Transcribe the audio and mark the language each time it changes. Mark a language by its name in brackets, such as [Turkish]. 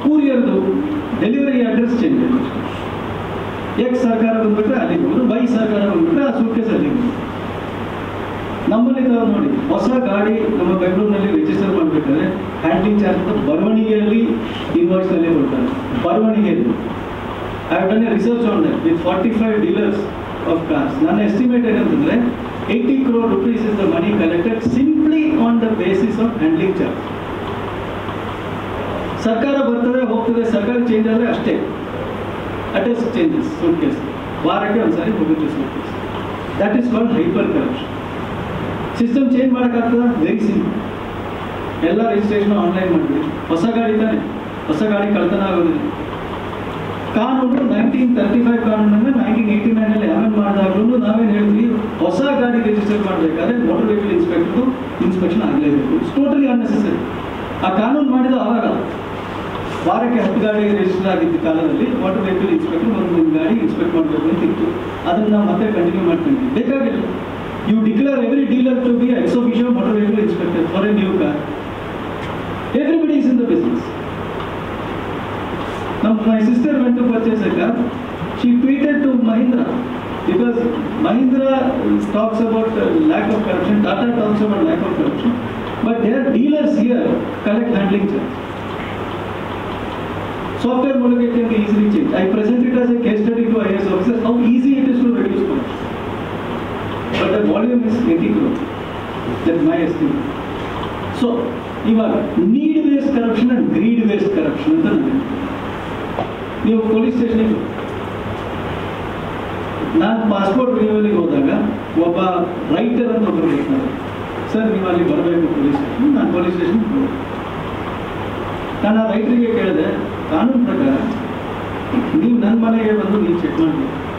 [Kannada] ಕೂರಿಯರ್ದು delivery address change ಆಗುತ್ತೆ. X ಸರ್ಕಾರ ಬಂದ್ಬಿಟ್ರೆ ಅಲ್ಲಿಗೆ ಹೋಗೋದು, ವೈ ಸರ್ಕಾರ ಬಂದ್ಬಿಟ್ರೆ ಆ ಸೂಟ್ ಕೇಸ್ ಅಲ್ಲಿಗೆ ಹೋಗೋದು. ನಮ್ಮಲ್ಲಿ ತಾವು ನೋಡಿ, ಹೊಸ ಗಾಡಿ ನಮ್ಮ ಬೆಂಗಳೂರಿನಲ್ಲಿ ರಿಜಿಸ್ಟರ್ ಮಾಡಬೇಕಾದ್ರೆ ಹ್ಯಾಂಡ್ಲಿಂಗ್ ಚಾರ್ಜ್ ಬರವಣಿಗೆಯಲ್ಲಿ ಇನ್ವಾಯ್ಸ್ನಲ್ಲೇ ಕೊಡ್ತಾರೆ. [English] ಬರವಣಿಗೆಯಲ್ಲಿ I have done a research on that with 45 dealers of cars. [Kannada] ನನ್ನ ಎಸ್ಟಿಮೇಟ್ ಏನಂತಂದರೆ [English] 80 crore rupees is the money collected simply on the basis of handling charge. [Kannada] ಸರ್ಕಾರ ಬರ್ತದೆ ಹೋಗ್ತದೆ, ಸರ್ಕಾರ ಚೇಂಜ್ ಆದರೆ ಅಷ್ಟೇ. ಅಡ್ರೆಸ್ ಚೇಂಜಸ್, ಸೂಟ್ ಕೇಸ್ ವಾರಕ್ಕೆ ಒಂದ್ಸಾರಿ ಹೋಗುತ್ತೆ suit case. [English] That is called hyper corruption. [Kannada] System change ಮಾಡೋಕ್ಕಾಗ್ತದ? [English] Very simple. [Kannada] ಎಲ್ಲ ರಿಜಿಸ್ಟ್ರೇಷನ್ ಆನ್ಲೈನ್ ಮಾಡಿಬಿಡಿ. ಹೊಸ ಗಾಡಿ ತಾನೆ, ಹೊಸ ಗಾಡಿ ಕಳ್ತನ ಆಗೋದಿಲ್ಲ. ಕಾನೂನು 1935 ಕಾನೂನನ್ನು 1989ನಲ್ಲಿ ಅಮೆಂಡ್ ಮಾಡಿದಾಗಲೂ ನಾವೇನು ಹೇಳ್ತೀವಿ, ಹೊಸ ಗಾಡಿ ರಿಜಿಸ್ಟರ್ ಮಾಡಬೇಕಾದ್ರೆ ಮೋಟರ್ ವೆಹಿಕಲ್ ಇನ್ಸ್ಪೆಕ್ಷನ್ ಆಗಲೇಬೇಕು. [English] It's totally unnecessary. [Kannada] ಆ ಕಾನೂನು ಮಾಡಿದ ಆವಾಗ ವಾರಕ್ಕೆ 10 ಗಾಡಿ ರಿಜಿಸ್ಟರ್ ಆಗಿದ್ದ ಕಾಲದಲ್ಲಿ ಮೋಟರ್ ವೆಹಿಕಲ್ ಇನ್ಸ್ಪೆಕ್ಟರ್ ಒಂದು ಗಾಡಿ ಇನ್ಸ್ಪೆಕ್ಟ್ ಮಾಡಬೇಕು ಅಂತ ಇತ್ತು. ಅದನ್ನು ನಾವು ಮತ್ತೆ ಕಂಟಿನ್ಯೂ ಮಾಡ್ಕೊಂಡ್ವಿ. ಬೇಕಾಗಿಲ್ಲ. [English] You declare every dealer to be ex officio motor vehicle inspector for a new car. Everybody is in the business. Now my sister went to purchase a car. She tweeted to Mahindra because Mahindra talks about lack of corruption. Tata talks about lack of corruption. But their dealers here collect handling charge. Software model can be easily changed. I present it as a case study to IAS officers how easy it is to reduce corruption. But the volume is 80 crore. That's my estimate. So, ಇವಾಗ need based corruption and greed based corruption ಅಂತ [Kannada] ನೀವು police ಸ್ಟೇಷನಿಗೆ ನಾನು passport ರಿನ್ಯೂವಲಿಗೆ ಹೋದಾಗ ಒಬ್ಬ writer ಅಂತ ಒಬ್ಬರು ಹೇಳ್ತಾರೆ, sir ನೀವು ಅಲ್ಲಿ ಬರಬೇಕು ಪೊಲೀಸ್ ಸ್ಟೇಷನ್. ನಾನು ಪೊಲೀಸ್ ಸ್ಟೇಷನ್ಗೆ ಹೋದೆ. ನಾನು ಆ ರೈಟರಿಗೆ ಕೇಳಿದೆ, ಕಾನೂನು ಪ್ರಕಾರ ನೀವು ನನ್ನ ಮನೆಗೆ ಬಂದು ನೀವು ಚೆಕ್ ಮಾಡಬೇಕು.